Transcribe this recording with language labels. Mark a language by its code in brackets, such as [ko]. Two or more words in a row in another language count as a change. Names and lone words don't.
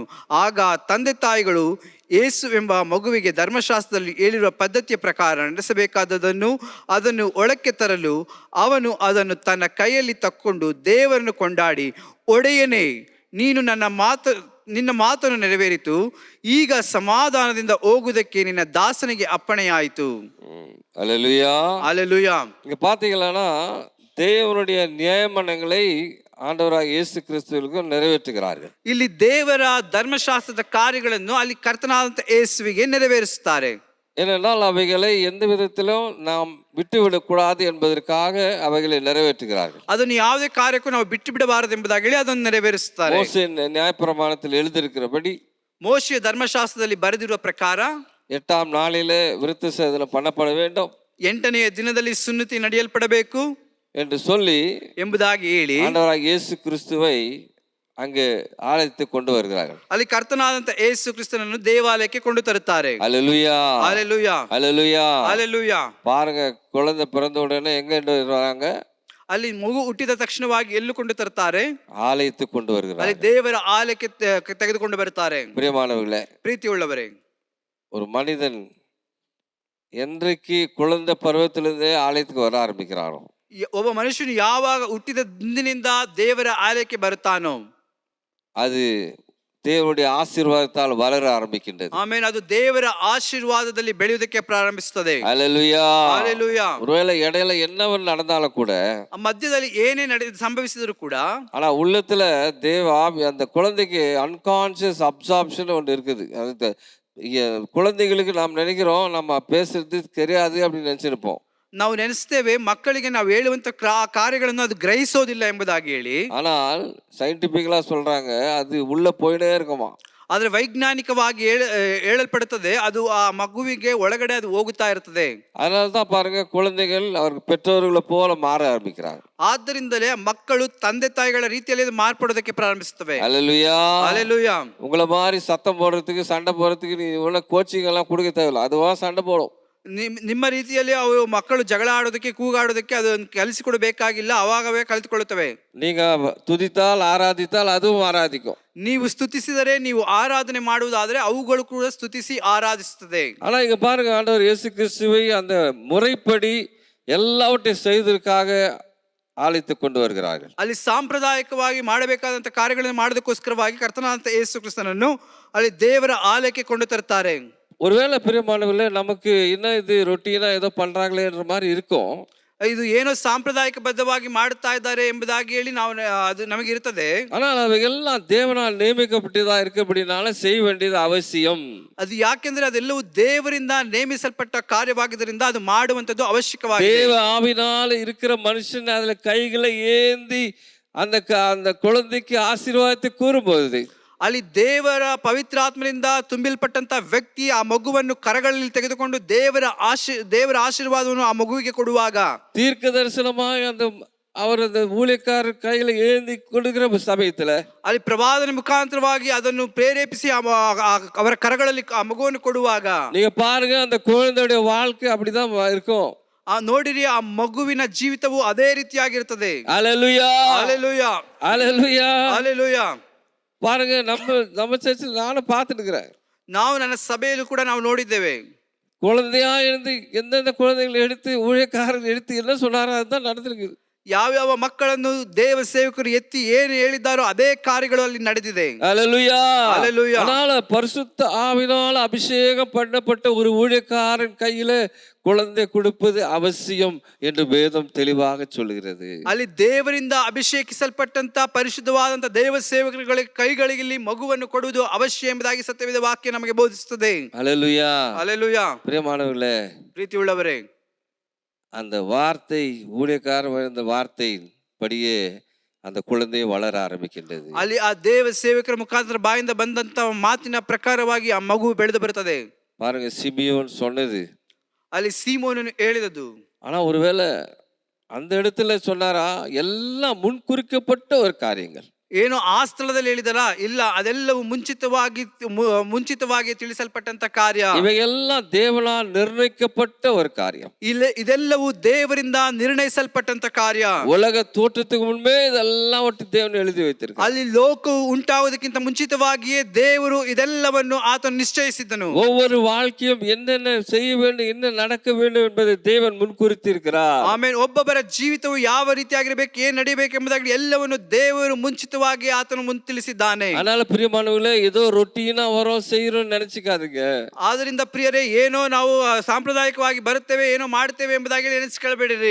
[kn] ಆಗ ತಂದೆ ತಾಯಿಗಳು ಯೇಸು ಎಂಬ ಮಗುವಿಗೆ ಧರ್ಮಶಾಸ್ತ್ರದಲ್ಲಿ ಹೇಳಿರುವ ಪದ್ಧತಿಯ ಪ್ರಕಾರ ನಡೆಸಬೇಕಾದದನ್ನು ಅದನ್ನು ಒಳಕ್ಕೆ ತರಲು ಅವನು ಅದನ್ನು ತನ್ನ ಕೈಯಲ್ಲಿ ತಕ್ಕೊಂಡು ದೇವರನ್ನು ಕೊಂಡಾಡಿ, ಒಡೆಯನೇ, ನೀನು ನಿನ್ನ ಮಾತನ್ನು ನೆರವೇರಿತು. ಈಗ ಸಮಾಧಾನದಿಂದ ಹೋಗುವುದಕ್ಕೆ ನಿನ್ನ ದಾಸನಿಗೆ ಅಪ್ಪಣೆಯಾಯಿತು. [ta] அல்லேலூயா, அல்லேலூயா. இங்க பாத்தீங்கன்னா தேவனுடைய நியமனங்களை ஆண்டவராக இயேசு கிறிஸ்துவுக்கு நிறைவேற்றுகிறார்கள். [kn] ಇಲ್ಲಿ ದೇವರ ಧರ್ಮಶಾಸ್ತ್ರದ ಕಾರ್ಯಗಳನ್ನು ಅಲ್ಲಿ ಕರ್ತನಾದಂತ ಯೇಸುವಿಗೆ ನೆರವೇರಿಸುತ್ತಾರೆ. [ta] ஏனென்றால் அவைகளை எந்த விதத்திலும் நாம் விட்டுவிடக்கூடாது என்பதற்காக அவைகளை நிறைவேற்றுகிறார்கள். [kn] ಅದನ್ನು ಯಾವುದೇ ಕಾರ್ಯಕ್ಕೂ ನಾವು ಬಿಟ್ಟು ಬಿಡಬಾರದು ಎಂಬುದಾಗಿ ಹೇಳಿ ಅದನ್ನು ನೆರವೇರಿಸುತ್ತಾರೆ. [ta] மோசே நியாயப்பிரமாணத்தில் எழுதியிருக்கிறபடி, [kn] ಮೋಶೆಯ ಧರ್ಮಶಾಸ್ತ್ರದಲ್ಲಿ ಬರೆದಿರುವ ಪ್ರಕಾರ [ta] 8ஆம் நாளிலே விருத்த சேதனம் பண்ணப்பட வேண்டும், [kn] 8ನೆಯ ದಿನದಲ್ಲಿ ಸುನ್ನತಿ ನಡೆಯಲ್ಪಡಬೇಕು [ta] என்று சொல்லி [kn] ಎಂಬುದಾಗಿ ಹೇಳಿ [ta] ஆண்டவராக இயேசு கிறிஸ்துவை அங்கே ஆலயத்தை கொண்டு வருகிறார்கள். [kn] ಅಲ್ಲಿ ಕರ್ತನಾದಂತ ಯೇಸು ಕ್ರಿಸ್ತನನ್ನು ದೇವಾಲಯಕ್ಕೆ ಕೊಂಡು ತರುತ್ತಾರೆ. [ta] அல்லேலூயா, அல்லேலூயா, அல்லேலூயா, அல்லேலூயா. பாருங்க, குழந்தை பிறந்த உடனே எங்க வராங்க? [kn] ಅಲ್ಲಿ ಮಗು ಹುಟ್ಟಿದ ತಕ್ಷಣವಾಗಿ ಎಲ್ಲೂ ಕೊಂಡು ತರುತ್ತಾರೆ? [ta] ஆலயத்துக்கு கொண்டு வருகிறார்கள். [kn] ಅಲ್ಲಿ ದೇವರ ಆಲಯಕ್ಕೆ ತೆಗೆದುಕೊಂಡು ಬರುತ್ತಾರೆ. [ta] பிரியமானவர்களே, [kn] ಪ್ರೀತಿಯುಳ್ಳವರೇ, [ta] ஒரு மனிதன் என்றைக்கு குழந்தை பருவத்திலிருந்தே ஆலயத்துக்கு வர ஆரம்பிக்கிறானோ, [kn] ಒಬ್ಬ ಮನುಷ್ಯನು ಯಾವಾಗ ಹುಟ್ಟಿದ ದಿನದಿಂದ ದೇವರ ಆಲಯಕ್ಕೆ ಬರುತ್ತಾನೋ, [ta] அது தேவனுடைய ஆசீர்வாதத்தால் வளர ஆரம்பிக்கின்றது. [kn] ಆಮೇಲೆ ಅದು ದೇವರ ಆಶೀರ್ವಾದದಲ್ಲಿ ಬೆಳೆಯುವುದಕ್ಕೆ ಪ್ರಾರಂಭಿಸುತ್ತದೆ. [ta] அல்லேலூயா. [kn] ಹಲ್ಲೆಲೂಯಾ. [ta] ஒருவேளை இடையில என்னவன் நடந்தாலும் கூட, [kn] ಮಧ್ಯದಲ್ಲಿ ಏನೇ ಸಂಭವಿಸಿದ್ರು ಕೂಡ, [ta] ஆனா உள்ளத்துல தேவ ஆவி அந்த குழந்தைக்கு [en] unconscious absorption [ta] ஒன்று இருக்குது. அது குழந்தைகளுக்கு நாம் நினைக்கிறோம் நம்ம பேசுறது தெரியாது அப்படின்னு நினைச்சிருப்போம். [kn] ನಾವು ನೆನೆಸ್ತೇವೆ ಮಕ್ಕಳಿಗೆ ನಾವು ಹೇಳುವಂತ ಕಾರ್ಯಗಳನ್ನು ಅದು ಗ್ರಹಿಸೋದಿಲ್ಲ ಎಂಬುದಾಗಿ ಹೇಳಿ. [ta] ஆனால் சயின்டிபிக்கலா சொல்றாங்க அது உள்ள போயிட்டே இருக்குமா. [kn] ಆದ್ರೆ ವೈಜ್ಞಾನಿಕವಾಗಿ ಹೇಳಲ್ಪಡುತ್ತದೆ ಅದು ಆ ಮಗುವಿಗೆ ಒಳಗಡೆ ಅದು ಹೋಗುತ್ತಾ ಇರ್ತದೆ. [ta] அதனாலதான் பாருங்க குழந்தைகள் அவர்கள் பெற்றோர்களை போல மாற ஆரம்பிக்கிறாங்க. [kn] ಆದ್ದರಿಂದಲೇ ಮಕ್ಕಳು ತಂದೆ ತಾಯಿಗಳ ರೀತಿಯಲ್ಲಿ ಮಾರ್ಪಡೋದಕ್ಕೆ ಪ್ರಾರಂಭಿಸುತ್ತವೆ. [ta] அல்லேலூயா. [kn] ಹಲ್ಲೆಲೂಯಾ. [ta] உங்களை மாதிரி சத்தம் போடுறதுக்கு சண்டை போடுறதுக்கு நீ இவ்வளவு கோச்சிங் எல்லாம் கொடுக்க தேவையில்லை, அதுவா சண்டை போடும். [kn] ನಿಮ್ಮ ರೀತಿಯಲ್ಲಿ ಅವು ಮಕ್ಕಳು ಜಗಳ ಆಡೋದಕ್ಕೆ ಕೂಗಾಡೋದಕ್ಕೆ ಅದು ಕಲಿಸಿಕೊಡಬೇಕಾಗಿಲ್ಲ, ಅವಾಗವೇ ಕಲಿತುಕೊಳ್ಳುತ್ತವೆ. [ta] நீங்க துதித்தால் ஆராதித்தால் அதுவும் ஆராதிக்கும். [kn] ನೀವು ಸ್ತುತಿಸಿದರೆ, ನೀವು ಆರಾಧನೆ ಮಾಡುವುದಾದರೆ ಅವುಗಳು ಕೂಡ ಸ್ತುತಿಸಿ ಆರಾಧಿಸುತ್ತದೆ. [ta] ஆனா இங்க பாருங்க, ஆண்டவர் இயேசு கிறிஸ்துவை அந்த முறைப்படி எல்லாவற்றையும் செய்வதற்காக ஆலயத்தை கொண்டு வருகிறார்கள். [kn] ಅಲ್ಲಿ ಸಾಂಪ್ರದಾಯಿಕವಾಗಿ ಮಾಡಬೇಕಾದಂತ ಕಾರ್ಯಗಳನ್ನು ಮಾಡೋದಕ್ಕೋಸ್ಕರವಾಗಿ ಕರ್ತನಾದಂತ ಯೇಸು ಕ್ರಿಸ್ತನನ್ನು ಅಲ್ಲಿ ದೇವರ ಆಲಯಕ್ಕೆ ಕೊಂಡು ತರುತ್ತಾರೆ. [ta] ஒருவேளை பிரியமானவர்களே, நமக்கு இன்னும் இது ரொட்டீனா ஏதோ பண்றாங்களேன்ற மாதிரி இருக்கும். [kn] ಇದು ಏನೋ ಸಾಂಪ್ರದಾಯಿಕ ಬದ್ಧವಾಗಿ ಮಾಡುತ್ತಾ ಇದ್ದಾರೆ ಎಂಬುದಾಗಿ ಹೇಳಿ ನಾವು ಅದು ನಮಗೆ ಇರುತ್ತದೆ. [ta] ஆனால் அவைகள்லாம் தேவனால் நியமிக்கப்பட்டதா இருக்கபடினால செய்ய வேண்டியது அவசியம். [kn] ಅದು ಯಾಕೆಂದ್ರೆ ಅದೆಲ್ಲವೂ ದೇವರಿಂದ ನೇಮಿಸಲ್ಪಟ್ಟ ಕಾರ್ಯವಾಗಿದ್ದರಿಂದ ಅದು ಮಾಡುವಂತದ್ದು ಅವಶ್ಯಕವಾಗಿದೆ. [ta] தேவ ஆவினால இருக்கிற மனுஷன் அதுல கைகளை ஏந்தி அந்த அந்த குழந்தைக்கு ஆசீர்வாதத்தை கூறும்போது, [kn] ಅಲ್ಲಿ ದೇವರ ಪವಿತ್ರಾತ್ಮನಿಂದ ತುಂಬಿಲ್ಪಟ್ಟಂತ ವ್ಯಕ್ತಿ ಆ ಮಗುವನ್ನು ಕರಗಳಲ್ಲಿ ತೆಗೆದುಕೊಂಡು ದೇವರ ಆಶೀರ್ವಾದವನ್ನು ಆ ಮಗುವಿಗೆ ಕೊಡುವಾಗ, [ta] தீர்க்க தரிசனமாக அந்த அவர் அந்த ஊழியக்காரர் கையில ஏந்தி கொடுக்கிற சமயத்துல, [kn] ಅಲ್ಲಿ ಪ್ರವಾದನೆ ಮುಖಾಂತರವಾಗಿ ಅದನ್ನು ಪ್ರೇರೇಪಿಸಿ ಅವರ ಕರಗಳಲ್ಲಿ ಆ ಮಗುವನ್ನು ಕೊಡುವಾಗ, [ta] நீங்க பாருங்க அந்த குழந்தையுடைய வாழ்க்கை அப்படிதான் இருக்கும். [kn] ನೋಡಿರಿ, ಆ ಮಗುವಿನ ಜೀವಿತವು ಅದೇ ರೀತಿಯಾಗಿರುತ್ತದೆ. [ta] அல்லேலூயா. [kn] ಹಲ್ಲೆಲೂಯಾ. [ta] அல்லேலூயா. [kn] ಹಲ್ಲೆಲೂಯಾ. [ta] பாருங்க, நம்ம சர்ச்சில் நானும் பார்த்துட்டு இருக்கிறேன். [kn] ನಾವು ನನ್ನ ಸಭೆಯಲ್ಲೂ ಕೂಡ ನಾವು ನೋಡಿದ್ದೇವೆ. [ta] குழந்தையா இருந்து எந்தெந்த குழந்தைகளை எடுத்து ஊழியக்காரர் எடுத்து என்ன சொன்னாரோ அதுதான் நடந்திருக்குது. [kn] ಯಾವ್ಯಾವ ಮಕ್ಕಳನ್ನು ದೇವ ಸೇವಕರು ಎತ್ತಿ ಏನು ಹೇಳಿದ್ದಾರೋ ಅದೇ ಕಾರ್ಯಗಳು ಅಲ್ಲಿ ನಡೆದಿದೆ. [ta] அல்லேலூயா. [kn] ಹಲ್ಲೆಲೂಯಾ. [ta] அதனால பரிசுத்த ஆவியால் அபிஷேகம் பண்ணப்பட்ட ஒரு ஊழியக்காரன் கையில குழந்தை கொடுப்பது அவசியம் என்று வேதம் தெளிவாக சொல்கிறது. [kn] ಅಲ್ಲಿ ದೇವರಿಂದ ಅಭಿಷೇಕಿಸಲ್ಪಟ್ಟಂತ ಪರಿಶುದ್ಧವಾದಂತ ದೇವ ಸೇವಕರುಗಳ ಕೈಗಳಿಗೆ ಇಲ್ಲಿ ಮಗುವನ್ನು ಕೊಡುವುದು ಅವಶ್ಯ ಎಂಬುದಾಗಿ ಸತ್ಯವೇದ ವಾಕ್ಯ ನಮಗೆ ಬೋಧಿಸುತ್ತದೆ. [ta] அல்லேலூயா. [kn] ಹಲ್ಲೆಲೂಯಾ. [ta] பிரியமானவர்களே, [kn] ಪ್ರೀತಿಯುಳ್ಳವರೇ, [ta] அந்த வார்த்தை ஊழியக்காரன் அந்த வார்த்தையின் படியே அந்த குழந்தை வளர ஆரம்பிக்கின்றது. [kn] ಅಲ್ಲಿ ಆ ದೇವ ಸೇವಕರ ಮುಖಾಂತರ ಬಾಯಿಂದ ಬಂದಂತ ಮಾತಿನ ಪ್ರಕಾರವಾಗಿ ಆ ಮಗು ಬೆಳೆದು ಬರುತ್ತದೆ. [ta] பாருங்க, சிமியோன் சொன்னது, [kn] ಅಲ್ಲಿ ಸೀಮೋನನು ಹೇಳಿದದ್ದು. [ta] ஆனா ஒருவேளை அந்த இடத்துல சொன்னாரா, எல்லாம் முன்குறிக்கப்பட்ட ஒரு காரியங்கள். [kn] ಏನು ಆ ಸ್ಥಳದಲ್ಲಿ ಹೇಳಿದರ? ಇಲ್ಲ, ಅದೆಲ್ಲವೂ ಮುಂಚಿತವಾಗಿ ತಿಳಿಸಲ್ಪಟ್ಟಂತ ಕಾರ್ಯ. [ta] இவையெல்லாம் தேவனால் நிர்ணயிக்கப்பட்ட ஒரு காரியம். [kn] ಇದೆಲ್ಲವೂ ದೇವರಿಂದ ನಿರ್ಣಯಿಸಲ್ಪಟ್ಟಂತ ಕಾರ್ಯ. [ta] உலக தோற்றத்துக்கு முன்பே இதெல்லாம் ஒட்டு தேவன் எழுதி வைத்திருக்கார். [kn] ಅಲ್ಲಿ ಲೋಕವು ಉಂಟಾಗುವುದಕ್ಕಿಂತ ಮುಂಚಿತವಾಗಿಯೇ ದೇವರು ಇದೆಲ್ಲವನ್ನು ಆತನು ನಿಶ್ಚಯಿಸಿದ್ದನು. [ta] ஒவ்வொரு வாழ்க்கையும் என்னென்ன செய்ய வேண்டும், என்ன நடக்க வேண்டும் என்பதை தேவன் முன்குறித்திருக்கிறார். [kn] ಆಮೇಲೆ ಒಬ್ಬೊಬ್ಬರ ಜೀವಿತವು ಯಾವ ರೀತಿಯಾಗಿರಬೇಕು, ಏನ್ ನಡೀಬೇಕು ಎಂಬುದಾಗಿ ಎಲ್ಲವನ್ನು ದೇವರು ಮುಂಚಿತವಾಗಿ ಆತನು ತಿಳಿಸಿದ್ದಾನೆ. [ta] அதனால பிரியமானவர்களே, ஏதோ ரொட்டீனா வரோம் செய்யறோம் நினைச்சுக்காதீங்க. [kn] ಆದ್ರಿಂದ ಪ್ರಿಯರೇ, ಏನೋ ನಾವು ಸಾಂಪ್ರದಾಯಿಕವಾಗಿ ಬರುತ್ತೇವೆ, ಏನೋ ಮಾಡ್ತೇವೆ ಎಂಬುದಾಗಿ ನೆನೆಸಿಕೊಳ್ಳಬೇಡಿರಿ.